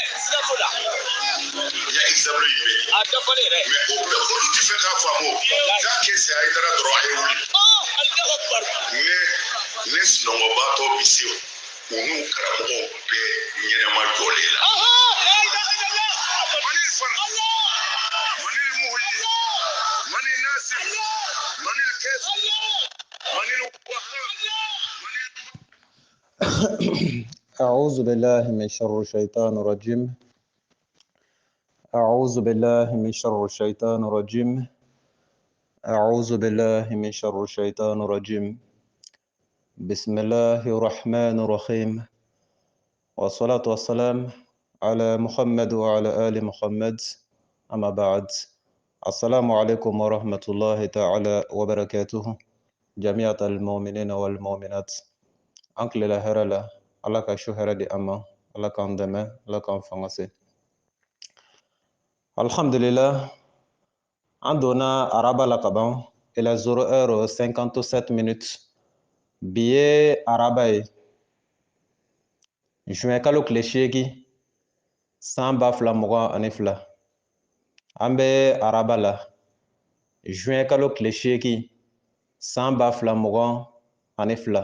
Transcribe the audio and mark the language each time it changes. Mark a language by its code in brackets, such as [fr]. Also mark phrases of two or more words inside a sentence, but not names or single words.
[bm] n ye exemple in bɛɛ di mɛ o bɛɛ olu ti fɛ k'a faamu k'a kɛ se a ye dara dɔrɔn a ye wuli ne sinɔgɔbatɔ bi se u n'u karamɔgɔw bɛɛ ɲɛnɛma jɔlen la manil fana manil muhyi manil nasir manil kes manil wahab [ar] أعوذ بالله من شر الشيطان الرجيم أعوذ بالله من شر الشيطان الرجيم أعوذ بالله من شر الشيطان الرجيم بسم الله الرحمن الرحيم والصلاة والسلام على محمد وعلى آل محمد أما بعد السلام عليكم ورحمة الله تعالى وبركاته جميع المؤمنين والمؤمنات أنكل الهرلا [bm] Allah ka su hɛrɛ di an ma, Allah k'an dɛmɛ, Allah k'an fanga se. Alhamdulillah, an donna araba la ka ban, [fr] il est 0h57. [bm] Bi ye araba ye, juin kalo tile 8, san 2022. An bɛ araba la, juin kalo tile 8, san 2022.